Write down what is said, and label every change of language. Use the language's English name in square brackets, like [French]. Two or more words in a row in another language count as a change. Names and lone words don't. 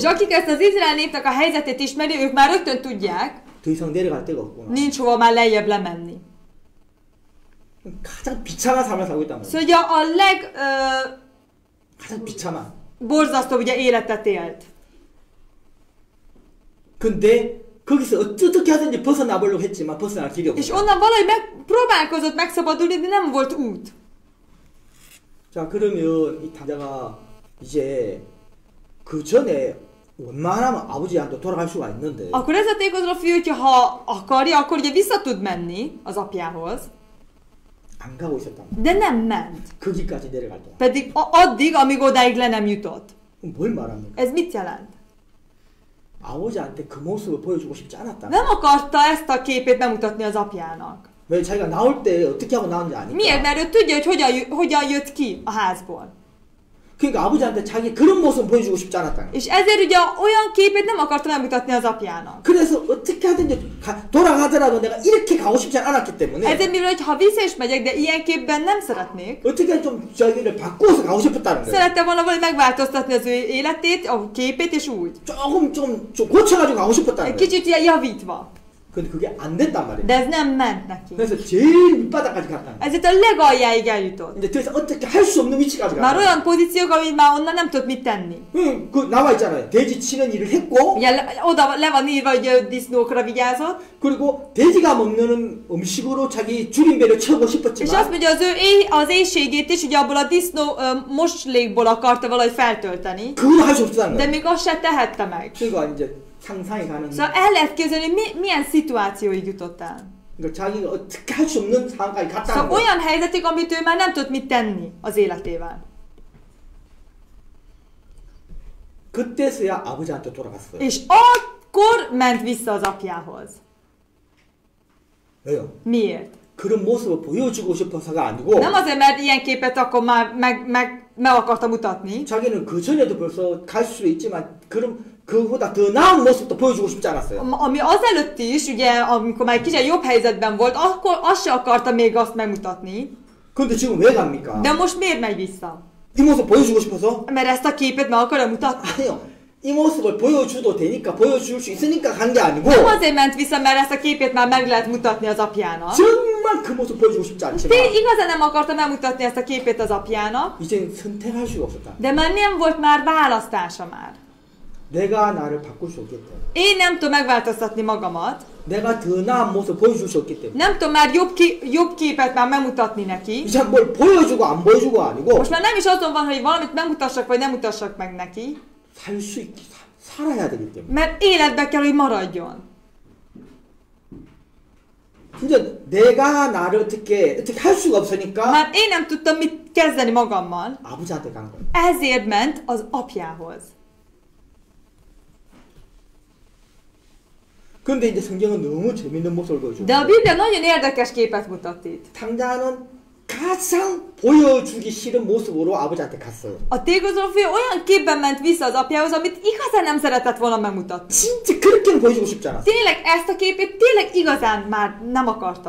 [Hungarian] És akik ezt az Izrael népnek a helyzetét ismeri, ők már rögtön tudják, [Korean] 더 이상 내려갈 데가 없구나. [Hungarian] nincs hova már lejjebb lemenni. [Korean] 가장 비참한 삶을 살고 있단 말이에요. [Hungarian] Szóval ugye a [Korean] 가장 비참한. [Hungarian] legborzasztóbb ugye életet élt. [Korean] 근데 거기서 어떻게 하든지 벗어나 보려고 했지만 벗어날 길이 [Hungarian] És [Korean] 없어요. [Hungarian] onnan valahogy próbálkozott megszabadulni, de nem volt út. [Korean] 자, 그러면 이 탕자가 이제 그 전에 원만하면 아버지한테 돌아갈 수가 있는데 [Hungarian] Akkor ez a tékozoló fiú, hogyha ha akarja, akkor ugye vissza tud menni az apjához, [Korean] 안 가고 있었단 말이에요. [Hungarian] de nem ment. [Korean] 거기까지 내려갈 동안. [Hungarian] Pedig addig, amíg odáig le nem jutott. [Korean] 그럼 뭘 말합니까? [Hungarian] Ez mit jelent? [Korean] 아버지한테 그 모습을 보여주고 싶지 않았다. [Hungarian] Nem akarta ezt a képét bemutatni az apjának. [Korean] 왜 자기가 나올 때 어떻게 하고 나왔는지 아니까. [Hungarian] Miért? Mert ő tudja, hogy hogyan jött ki a házból. [Korean] 그러니까 아버지한테 자기 그런 모습을 보여주고 싶지 않았다. [Hungarian] És ezért ugye olyan képét nem akarta bemutatni az apjának. [Korean] 그래서 어떻게 하든지 돌아가더라도 내가 이렇게 가고 싶지 않았기 때문에 [Hungarian] Ezért mivel, hogy ha vissza is megyek, de ilyen képben nem szeretnék, [Korean] 어떻게 좀 자기를 바꿔서 가고 싶었다는 거예요. [Hungarian] szerette volna valahogy megváltoztatni az ő életét, a képét, és úgy. [Korean] 조금 좀 고쳐가지고 가고 싶었다는 [Hungarian] Egy [Korean] 거예요. [Hungarian] kicsit ilyen javítva. [Korean] 근데 그게 안 됐단 말이에요. [Hungarian] De ez nem ment neki. [Korean] 그래서 제일 밑바닥까지 갔다는 거예요. [Hungarian] Ezért a legaljáig eljutott. [Korean] 이제 더 이상 어떻게 할 수 없는 위치까지 [Hungarian] Már [Korean] 갔다. [Hungarian] olyan pozíciók, amit már onnan nem tudott mit tenni. [Korean] 그 나와 있잖아요. 돼지 치는 일을 했고 [Hungarian] Ugye oda le van írva, hogy disznókra vigyázott, [Korean] 그리고 돼지가 먹는 음식으로 자기 줄임배를 채우고 [Hungarian] és azt [Korean] 싶었지만 [Hungarian] mondja, az éjségét is ugye abból a disznó moslékból akarta valahogy feltölteni, [Korean] 그걸 할 수 없다는 [Hungarian] de [Korean] 거예요. [Hungarian] még azt se tehette meg. [Korean] 그러니까 이제 상상이 가는 [Hungarian] Szóval el lehet képzelni, hogy milyen szituációig jutott el. [Korean] 그러니까 자기가 어떻게 할 수 없는 상황까지 갔다는 [Hungarian] Szóval [Korean] 거예요. [Hungarian] olyan helyzetig, amit ő már nem tudott mit tenni az életével. [Korean] 그때서야 아버지한테 돌아갔어요. [Hungarian] És akkor ment vissza az apjához. [Korean] 왜요? [Hungarian] Miért? [Korean] 그런 모습을 보여주고 싶어서가 아니고 [Hungarian] Nem azért, mert ilyen képet akkor már meg akarta mutatni, [Korean] 자기는 그 전에도 벌써 갈 수 있지만 그보다 더 나은 모습도 보여주고 싶지 않았어요. [Hungarian] ami azelőtt is, ugye, amikor már kicsit jobb helyzetben volt, akkor azt se akarta még azt megmutatni. [Korean] 근데 지금 왜 갑니까? [Hungarian] De most miért megy vissza? [Korean] 이 모습 보여주고 싶어서? [Hungarian] Mert ezt a képet meg akarja mutatni? [Korean] 아니요. 이 모습을 보여줘도 되니까 보여줄 수 있으니까 간 게 아니고 [Hungarian] Nem azért ment vissza, mert ezt a képét már meg lehet mutatni az apjának. [Korean] 정말 그 모습 보여주고 싶지 않지만 [Hungarian] Igazán nem akarta megmutatni ezt a képét az apjának, [Korean] 이젠 선택할 수가 없었다. [Hungarian] de már nem volt már választása már. [Korean] 내가 나를 바꿀 수 없겠다. [Hungarian] Én nem tudom megváltoztatni magamat, [Korean] 내가 더 나은 모습 보여줄 수 없기 때문에 [Hungarian] nem tudom már jobb képet már megmutatni neki. [Korean] 이제 뭘 보여주고 안 보여주고 아니고 [Hungarian] Most már nem is azon van, hogy valamit megmutassak, vagy nem mutassak meg neki, [Korean] 살 수 있게 살아야 되기 때문에 [Hungarian] mert életbe kell, hogy maradjon. [Korean] 진짜 내가 나를 어떻게 할 수가 없으니까 [Hungarian] Már én nem tudtam mit kezdeni magammal, [Korean] 아버지한테 간 거예요. [Hungarian] ezért ment az apjához. [Korean] 근데 이제 성경은 너무 재밌는 모습을 보여줘. [Hungarian] De a Biblia nagyon érdekes képet mutat itt. [Korean] 탕자는 가장 보여주기 싫은 모습으로 아버지한테 갔어요. [Hungarian] A tégozoló fiú olyan képben ment vissza az apjához, amit igazán nem szeretett volna megmutatni. [Korean] 진짜 그렇게는 보여주고 싶지 않았어. [Hungarian] Tényleg ezt a képét tényleg igazán már nem akarta.